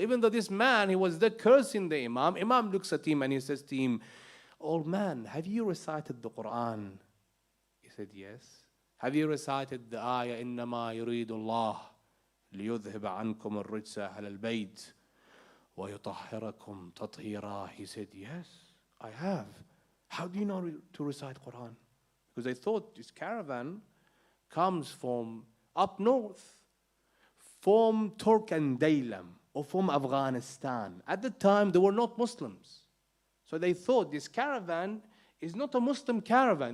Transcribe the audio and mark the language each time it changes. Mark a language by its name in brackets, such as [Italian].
[English] Even though this man, he was there cursing the Imam, Imam looks at him and he says to him, old man, have you recited the Quran? He said, yes. Have you recited the ayah, [Arabic] إِنَّمَا يُرِيدُ اللَّهُ لِيُذْهِبَ عَنْكُمُ الرِّجْسَ أَهْلَ الْبَيْتِ وَيُطَهِّرَكُمْ تَطْهِيرًا. [English] He said, yes, I have. How do you know to recite Quran? Because they thought this caravan comes from up north, from Turk and Daylam, or from Afghanistan. At the time, they were not Muslims. So they thought this caravan is not a Muslim caravan.